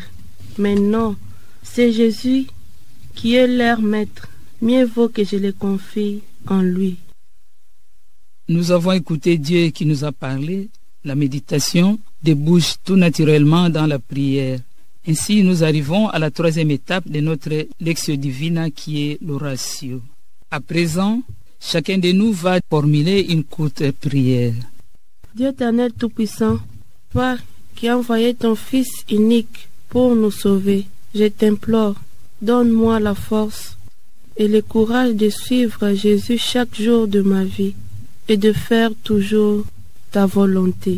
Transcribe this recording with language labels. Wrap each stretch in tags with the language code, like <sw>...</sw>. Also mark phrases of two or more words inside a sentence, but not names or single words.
<fr>Mais non, c'est Jésus qui est leur maître. Mieux vaut que je le confie en lui. Nous avons écouté Dieu qui nous a parlé. La méditation débouche tout naturellement dans la prière. Ainsi, nous arrivons à la troisième étape de notre</fr> <la>Lectio Divina</la> <fr>qui est l'oratio. À présent, chacun de nous va formuler une courte prière. Dieu éternel tout-puissant, toi qui as envoyé ton Fils unique pour nous sauver, je t'implore, donne-moi la force et le courage de suivre Jésus chaque jour de ma vie et de faire toujours ta volonté.</fr>